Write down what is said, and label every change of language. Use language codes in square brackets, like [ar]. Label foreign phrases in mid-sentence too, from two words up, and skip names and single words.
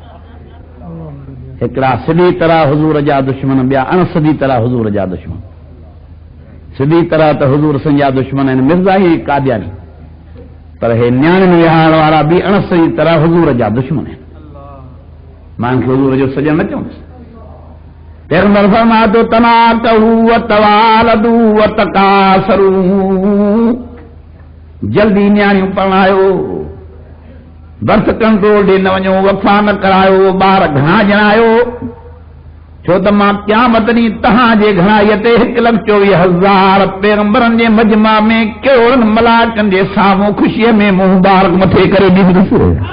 [sd] हिकिड़ा सिधी तरह हुज़ूर जा दुश्मन, ॿिया अण सिधी तरह हुज़ूर जा दुश्मन। सिधी तरह त हुज़ूर संजा दुश्मन आहिनि मिर्ज़ा ई कादियानी, पर हे न्याणियुनि विहारण वारा बि अण सिधी तरह हुज़ूर जा दुश्मन आहिनि। मां खे हुज़ूर जो सॼण न चवंदुसि। पैगंबर फरमाए थो [ar] تناكحوا و توالدوا و تكاثروا, [sd] जल्दी न्याणियूं परणायो, [en] birth control [sd] ॾे न वञो, वफ़ा न करायो, ॿार घणा ॼणायो, छो त मां क़यामत ॾींहुं तव्हांजे घणाईअ ते 1,24,000 पैगंबरनि जे मजमा में करोड़नि मलाइकनि जे साम्हूं ख़ुशीअ में मुंहुं मुबारक मथे करे ॾींदुसि।